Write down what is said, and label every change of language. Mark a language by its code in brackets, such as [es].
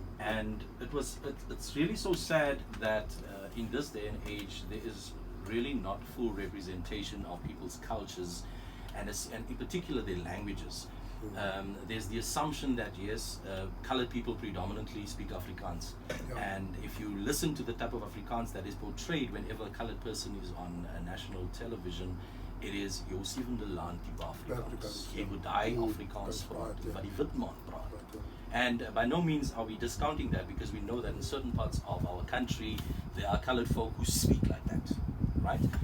[en] And it's really so sad that in this day and age there is really not full representation of people's cultures and in particular their languages. There's the assumption that yes, colored people predominantly speak Afrikaans, and if you listen to the type of Afrikaans that is portrayed whenever a colored person is on national television, it is [af] jou sewende land die Afrikaans. Jy moet daai Afrikaans praat wat die wit man praat. [en] And by no means are we discounting that, because we know that in certain parts of our country there are colored folk who speak like that, right?